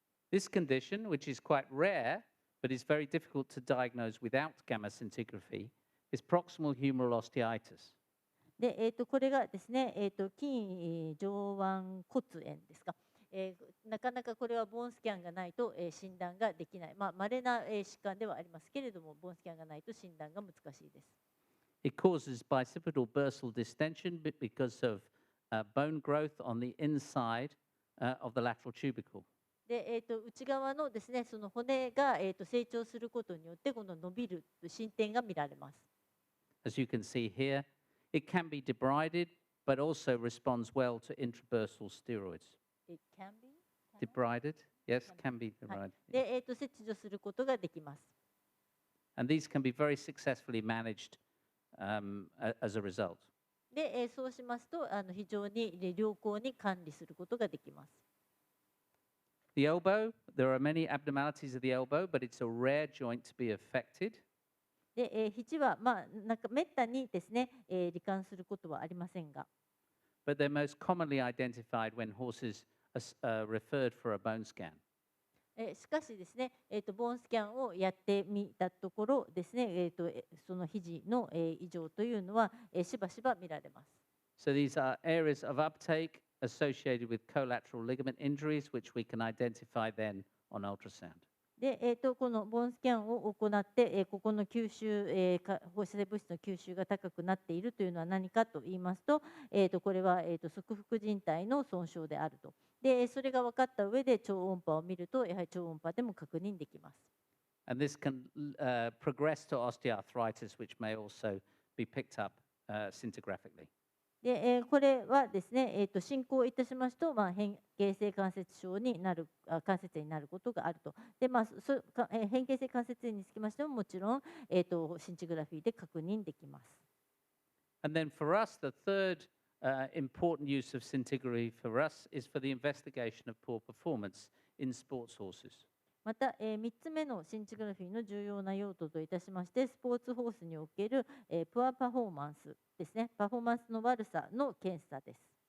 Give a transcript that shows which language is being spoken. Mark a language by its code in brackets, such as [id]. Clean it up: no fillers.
[en] This condition, which is quite rare, but is very difficult to diagnose without gamma scintigraphy, is proximal humeral osteitis. [ja] で、これがですね、筋上腕骨炎ですか。なかなかこれはボーンスキャンがないと、診断ができない。稀な、疾患ではありますけれども、ボーンスキャンがないと診断が難しいです。 [en] It causes bicipital bursal distension because of bone growth on the inside of the lateral tubercle. [ja] で、内側のですね、その骨が、成長することによって、この伸びる進展が見られます。 [en] As you can see here, it can be debrided, but also responds well to intrabursal steroids. It can be? Debrided? Yes, can be [ja] はい [en] debrided. [ja] で、切除することができます。 [en] And these can be very successfully managed as a result. [ja] で、そうしますと、非常に良好に管理することができます。 [en] The elbow, there are many abnormalities of the elbow, but it's a rare joint to be affected. [ja] で、肘は、めったにですね、罹患することはありませんが、 [en] But they're most commonly identified when horses are referred for a bone scan. [ja] しかしですね、ボーンスキャンをやってみたところですね、その肘の、異常というのは、しばしば見られます。 [en] So these are areas of uptake associated with collateral ligament injuries, which we can identify then on ultrasound. [ja] で、このボーンスキャンを行って、ここの吸収、放射性物質の吸収が高くなっているというのは何かと言いますと、これは、側腹靭帯の損傷であると。で、それが分かった上で超音波を見ると、やはり超音波でも確認できます。 [en] And this can progress to osteoarthritis, which may also be picked up scintigraphically. [ja] で、これはですね、進行いたしますと、変形性関節症になる、関節炎になることがあると。で、変形性関節炎につきましても、もちろん、シンチグラフィーで確認できます。 [en] And then for us, the third important use of scintigraphy for us is for the investigation of poor performance in sports horses. [ja] また、3つ目のシンチグラフィーの重要な用途といたしまして、スポーツホースにおける、プアパフォーマンスですね、パフォーマンスの悪さの検査です。